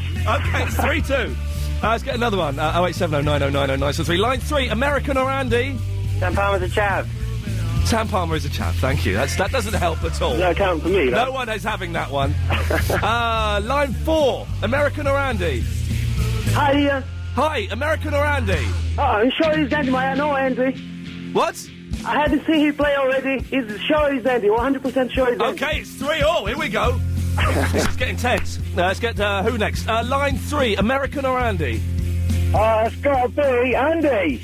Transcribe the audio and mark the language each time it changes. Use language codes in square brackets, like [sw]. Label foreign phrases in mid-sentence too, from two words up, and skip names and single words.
[en] Okay, it's 3-2. Let's get another one. 0870 9090 973. Line 3, American or Andy? Sam Palmer's a chav. Sam Palmer is a chav, thank you. That doesn't help at all. No count for me, No one is having that one. Line 4, American or Andy? Hi, Ian. Hi, American or Andy? I'm sure he's Andy, I know Andy. What? I had to see him play already. He's sure he's Andy, 100% sure he's Andy. Okay, it's 3-all, here we go. This is getting tense. Let's get who next? Line 3, American or Andy? It's got to be Andy.